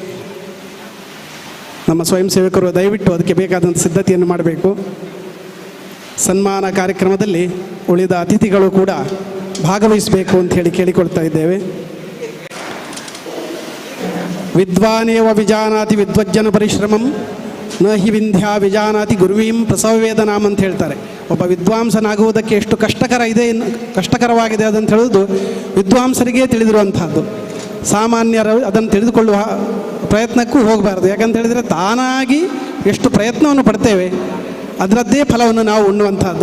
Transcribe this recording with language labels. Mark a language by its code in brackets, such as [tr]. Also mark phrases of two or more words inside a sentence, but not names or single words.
[kn] ನಮ್ಮ ಸ್ವಯಂ ಸೇವಕರು ದಯವಿಟ್ಟು ಅದಕ್ಕೆ ಬೇಕಾದಂಥ ಸಿದ್ಧತೆಯನ್ನು ಮಾಡಬೇಕು. ಸನ್ಮಾನ ಕಾರ್ಯಕ್ರಮದಲ್ಲಿ ಉಳಿದ ಅತಿಥಿಗಳು ಕೂಡ ಭಾಗವಹಿಸಬೇಕು ಅಂತ ಹೇಳಿ ಕೇಳಿಕೊಳ್ತಾ ಇದ್ದೇವೆ. [sa] ವಿದ್ವಾನೇವ ವಿಜಾನಾತಿ ವಿದ್ವಜ್ಜನ ಪರಿಶ್ರಮಂ ನ ಹಿ ವಿಂಧ್ಯ ವಿಜಾನಾತಿ ಗುರುವೀಂ ಪ್ರಸವವೇದನಾಮ್ [kn] ಅಂತ ಹೇಳ್ತಾರೆ. ಒಬ್ಬ ವಿದ್ವಾಂಸನಾಗುವುದಕ್ಕೆ ಎಷ್ಟು ಕಷ್ಟಕರವಾಗಿದೆ ಅದಂತ ಹೇಳೋದು ವಿದ್ವಾಂಸರಿಗೆ ತಿಳಿದಿರುವಂಥದ್ದು. ಸಾಮಾನ್ಯರು ಅದನ್ನು ತಿಳಿದುಕೊಳ್ಳುವ ಪ್ರಯತ್ನಕ್ಕೂ ಹೋಗಬಾರ್ದು. ಯಾಕಂತ ಹೇಳಿದರೆ ತಾನಾಗಿ ಎಷ್ಟು ಪ್ರಯತ್ನವನ್ನು ಪಡ್ತೇವೆ ಅದರದ್ದೇ ಫಲವನ್ನು ನಾವು ಉಣ್ಣುವಂಥದ್ದು.